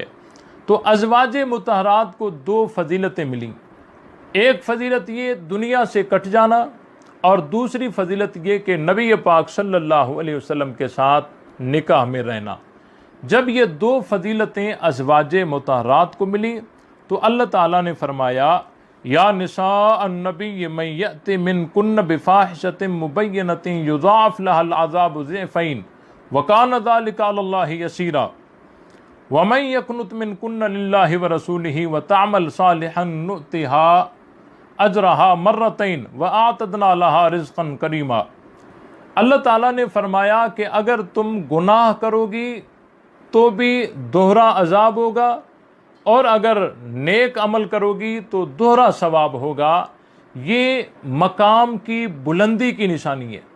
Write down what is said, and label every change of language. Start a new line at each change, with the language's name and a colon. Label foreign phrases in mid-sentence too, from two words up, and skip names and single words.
Hindi: तो अज़वाज मुतहरात को दो फजीलतें मिली, एक फजीलत ये दुनिया से कट जाना और दूसरी फजीलत ये कि नबी पाक
Arabic: صلى الله عليه وسلم
Hindi: के साथ निकाह में रहना। जब ये दो फजीलतें अज़वाज मुतहरात को मिली तो अल्लाह ताला ने फरमाया,
Arabic: يا نساء النبي من يأت منكن بفاحشة مبينة يضاعف لها العذاب ضعفين وكان ذلك على الله يسيرا ومن يقنت منكن لله ورسوله وتعمل صالحا نؤتها أجرها مرتين وأعتدنا لها رزقا كريما.
Hindi: अल्लाह ताला ने फरमाया कि अगर तुम गुनाह करोगी तो भी दोहरा अजाब होगा, और अगर नेक अमल करोगी तो दोहरा सवाब होगा। ये मकाम की बुलंदी की निशानी है।